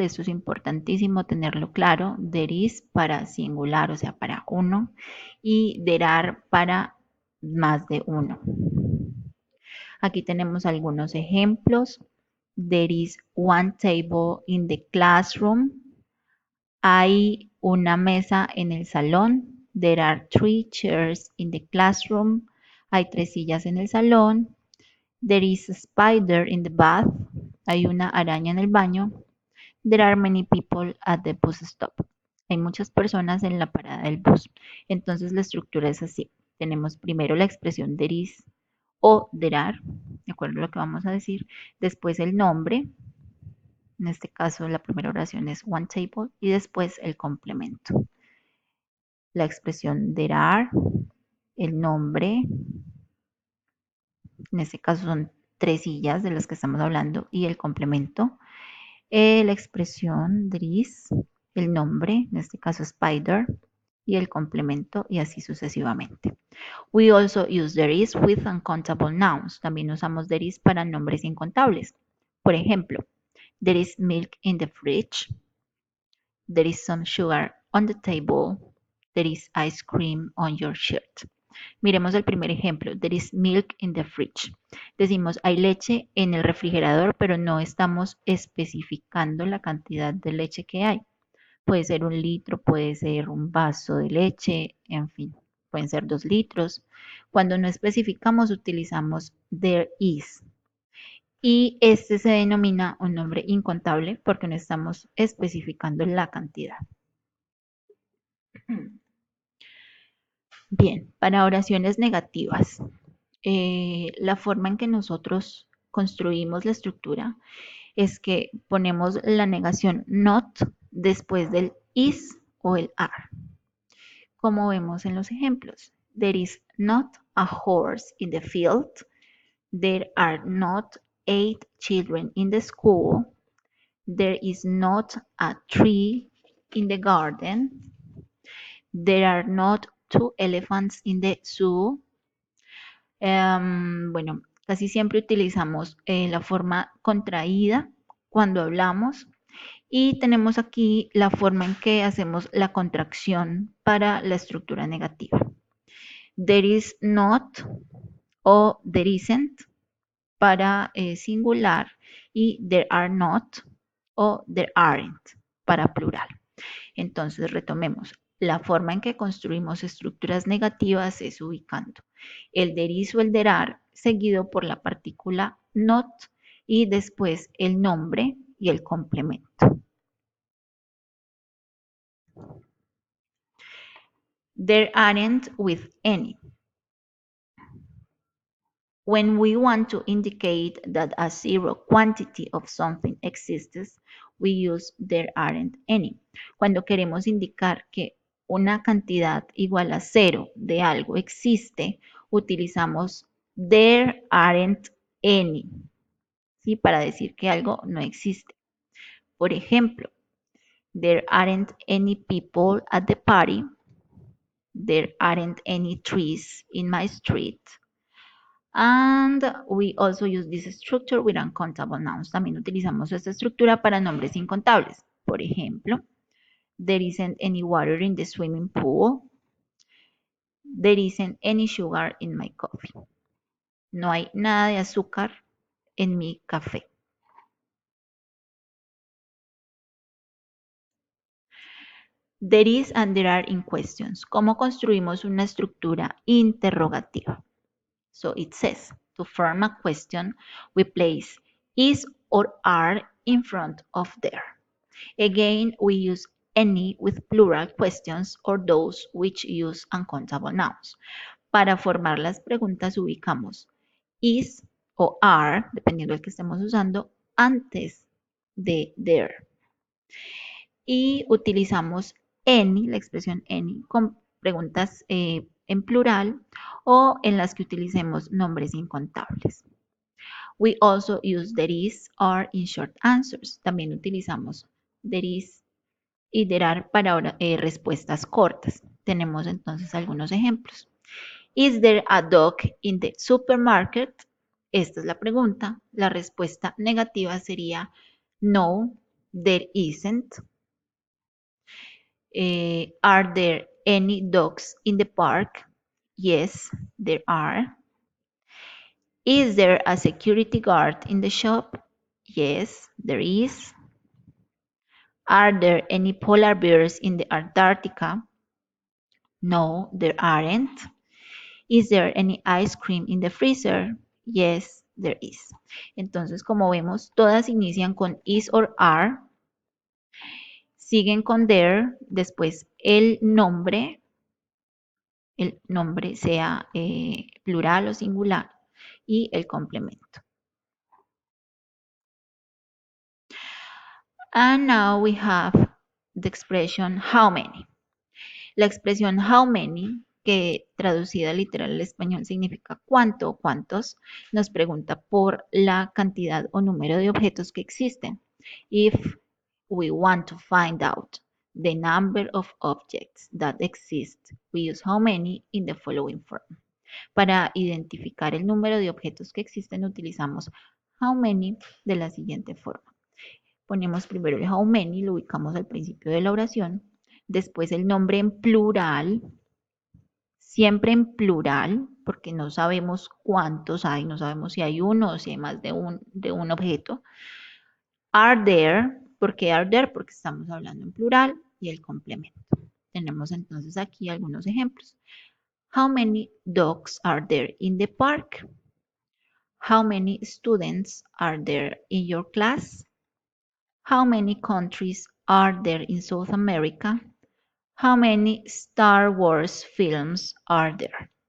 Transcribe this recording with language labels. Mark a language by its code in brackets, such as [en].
[es] Eso es importantísimo tenerlo claro. There is para singular, o sea, para uno. Y there are para más de uno. Aquí tenemos algunos ejemplos. [en] There is one table in the classroom. [es] Hay una mesa en el salón. [en] There are 3 chairs in the classroom. [es] Hay 3 sillas en el salón. [en] There is a spider in the bath. [es] Hay una araña en el baño. [en] There are many people at the bus stop. [es] Hay muchas personas en la parada del bus. Entonces la estructura es así. Tenemos primero la expresión there is o there are, de acuerdo a lo que vamos a decir. Después el nombre. En este caso, la primera oración es one table y después el complemento. La expresión there are, el nombre, en este caso son 3 sillas de las que estamos hablando y el complemento. La expresión there is, el nombre, en este caso spider, y el complemento y así sucesivamente. [en] We also use there is with uncountable nouns. [es] También usamos there is para nombres incontables. Por ejemplo, [en] there is milk in the fridge. There is some sugar on the table. There is ice cream on your shirt. [es] Miremos el primer ejemplo. [en] There is milk in the fridge. [es] Decimos hay leche en el refrigerador, pero no estamos especificando la cantidad de leche que hay. Puede ser 1 litro, puede ser un vaso de leche, en fin, pueden ser 2 litros. Cuando no especificamos, utilizamos there is. Y este se denomina un nombre incontable porque no estamos especificando la cantidad. Bien, para oraciones negativas, la forma en que nosotros construimos la estructura es que ponemos la negación not después del is o el are, como vemos en los ejemplos. [en] There is not a horse in the field. There are not 8 children in the school. There is not a tree in the garden. There are not 2 elephants in the zoo. [es] Bueno, casi siempre utilizamos la forma contraída cuando hablamos y tenemos aquí la forma en que hacemos la contracción para la estructura negativa. There is not o there isn't para singular y there are not o there aren't para plural. Entonces retomemos. La forma en que construimos estructuras negativas es ubicando el there is o el there are seguido por la partícula not y después el nombre y el complemento. [en] There aren't with any. When we want to indicate that a zero quantity of something exists, we use there aren't any. [es] Cuando queremos indicar que una cantidad igual a cero de algo existe, utilizamos there aren't any, ¿sí? Para decir que algo no existe. Por ejemplo, [en] there aren't any people at the party. There aren't any trees in my street. And we also use this structure with uncountable nouns. [es] También utilizamos esta estructura para nombres incontables. Por ejemplo, [en] there isn't any water in the swimming pool. There isn't any sugar in my coffee. [es] No hay nada de azúcar en mi café. [en] There is and there are in questions. [es] ¿Cómo construimos una estructura interrogativa? [en] So it says, to form a question, we place is or are in front of there. Again, we use any with plural questions or those which use uncountable nouns. [es] Para formar las preguntas ubicamos is o are, dependiendo del que estemos usando, antes de there. Y utilizamos any, la expresión any, con preguntas en plural o en las que utilicemos nombres incontables. [en] We also use there is, are in short answers. [es] También utilizamos there is y there are para respuestas cortas. Tenemos entonces algunos ejemplos. [en] Is there a dog in the supermarket? [es] Esta es la pregunta. La respuesta negativa sería no, there isn't. [en] Are there any dogs in the park? Yes, there are. Is there a security guard in the shop? Yes, there is. Are there any polar bears in the Antarctica? No, there aren't. Is there any ice cream in the freezer? Yes, there is. [es] Entonces, como vemos, todas inician con is or are, siguen con there, después el nombre sea plural o singular, y el complemento. [en] And now we have the expression how many. [es] La expresión how many, que traducida literal al español significa cuánto o cuántos, nos pregunta por la cantidad o número de objetos que existen. [en] If we want to find out the number of objects that exist, we use how many in the following form. [es] Para identificar el número de objetos que existen, utilizamos how many de la siguiente forma. Ponemos primero el how many, lo ubicamos al principio de la oración, después el nombre en plural, siempre en plural, porque no sabemos cuántos hay, no sabemos si hay uno o si hay más de un objeto. Are there, ¿por qué are there? Porque estamos hablando en plural y el complemento. Tenemos entonces aquí algunos ejemplos. [en] How many dogs are there in the park? How many students are there in your class? How many countries are there in South America? How many Star Wars films are there?